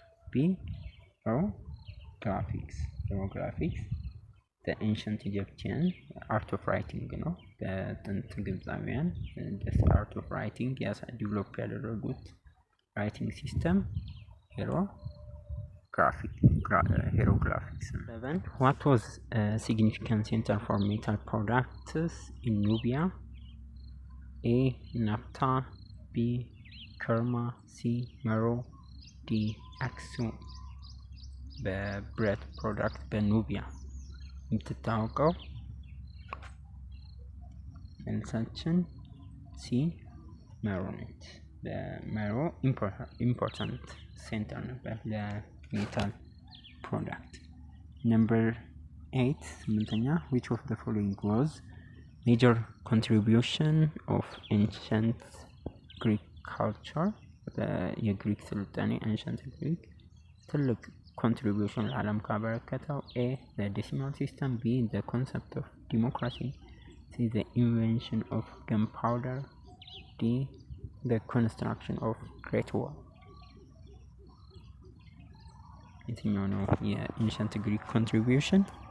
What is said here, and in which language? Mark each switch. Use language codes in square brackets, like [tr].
[am] B hieroglyphics። [en] the ancient Egyptian art of writing [am] ነው። በጥንት ግብፃውያን [en] art of writing [am] ዲቨሎፕ ያደረጉት ራይቲንግ ሲስተም hieroglyphics. 7. [en] What was a significant center for metal products in Nubia? [am] A Napta፣ B Kerma፣ C Meroe፣ D Aksum። በብረት ፕሮዳክት በኑቢያ የምትታወቀው መልሳችን ሲ ሜሮ ነች። በሜሮ ኢምፖርታንት ሴንተር ነበር ለሜታል ፕሮዳክት። ነምበር 8 8ኛ [en] which of the following was major contribution of ancient Greek culture? [am] የግሪክ ስልጣኔ [en] ancient Greek [am] ትልቅ contribution ለዓለም ካበረከተው ኤ [en] the decimal system፣ B the concept of democracy፣ C the invention of gunpowder፣ D the construction of Great Wall። [am] የትኛው ነው የኤንሸንት ግሪክ ኮንትሪቢዩሽን?